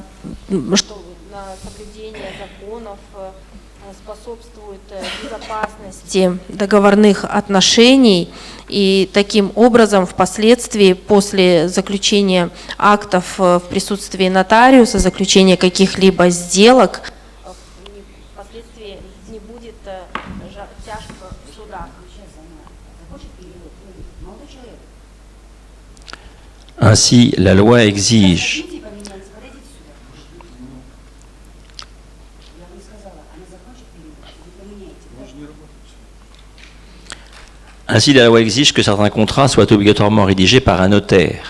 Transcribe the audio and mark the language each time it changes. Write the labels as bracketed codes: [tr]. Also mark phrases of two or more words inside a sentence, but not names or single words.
[ru] соблюдение законов, способствует безопасности договорных отношений, и таким образом впоследствии, после заключения актов в присутствии нотариуса, заключения каких-либо сделок, впоследствии не будет тяжб в судах. [fr] Ainsi, la loi exige Ainsi, la loi exige que certains contrats soient obligatoirement rédigés par un notaire.